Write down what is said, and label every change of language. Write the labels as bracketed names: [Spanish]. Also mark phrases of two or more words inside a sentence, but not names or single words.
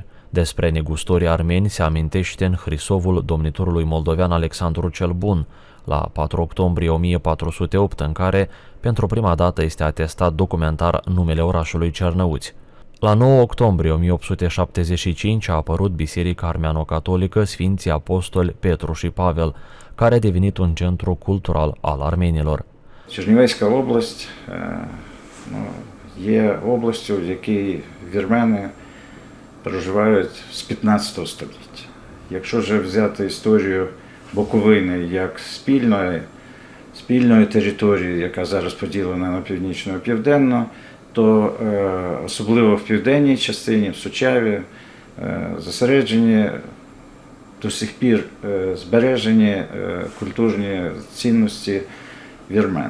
[Romanian] Despre negustorii armeni se amintește în Hrisovul domnitorului moldovean Alexandru cel Bun, la 4 octombrie 1408, în care, pentru prima dată, este atestat documentar numele orașului Cernăuți. La 9 octombrie 1875 a apărut Biserica Armeano-Catolică Sfinții Apostoli Petru și Pavel, care a devenit un centru cultural al armenilor. [Ukrainian] Чернівецька область є областю, в якій вірмени проживають з 15 століття. Якщо вже взяти історію Буковини як спільної території, яка зараз поділена на північну і південну, то особливо в південній частині, в Сучаві, зосереджені до сих пір збережені культурні цінності вірмен.